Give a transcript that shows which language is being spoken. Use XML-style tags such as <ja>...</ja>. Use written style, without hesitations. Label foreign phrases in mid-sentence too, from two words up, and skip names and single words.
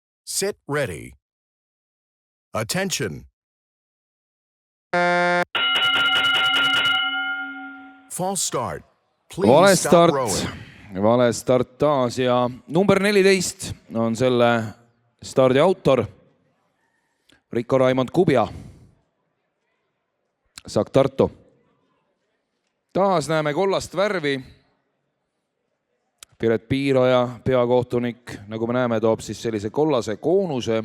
<en>Sit ready. Attention. False start. Please stop rowing.</en> <et>Vale start taas ja number 14 on selle stardi autor Rico Raimond Kubja. Saak Tartu. Taas näeme kollast värvi. Piret Piiroja, peakohtunik, nagu me näeme, toob siis sellise kollase koonuse.</et>